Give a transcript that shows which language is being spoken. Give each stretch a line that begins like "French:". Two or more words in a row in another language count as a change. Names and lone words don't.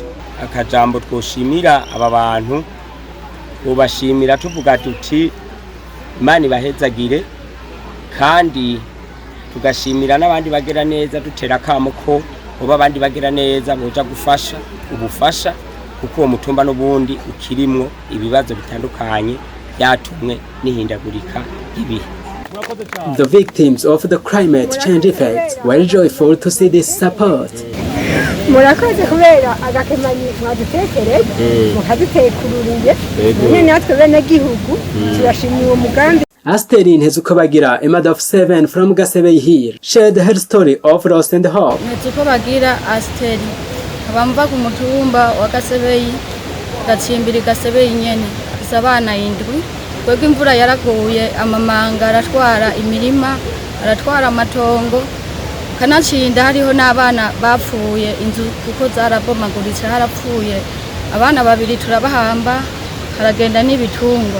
Rundi: Akajambo twoshimira aba bantu, ubashimira tuvuga tuti Imana ibahezagire, kandi tugashimira n'abandi bagera neza dutera akamo ko uba abandi bagera neza boja gufasha ubufasha, kuko uwo mutumba n'ubundi ukirimwo ibibazo bitandukanye byatumwe n'ihindagurika ibihe.
English: The victims of the climate change effects were joyful to see this support.
Rundi: Murakoze kubera agakemanyi mwadutekereje mukadutekururiye nyine natwe bene gihugu turashimiye uwo mugambi.
English: Asterin Hezukobagira, a mother of 7 from Gasebe here, shared her story of loss and hope.
Rundi: Hezukobagira Asteri abamva ku mutumba wa Gasebeyi gacimbiri Gasebeyi nyene isabana indwi. Kwego imvura yaraguye amamanga aratwara imirima aratwara amatongo, kanacinda hariho n'abana bapfuye inzu kuko zarabomaguritse, harapfuye abana babiri turabahamba, haragenda n'ibitungwa.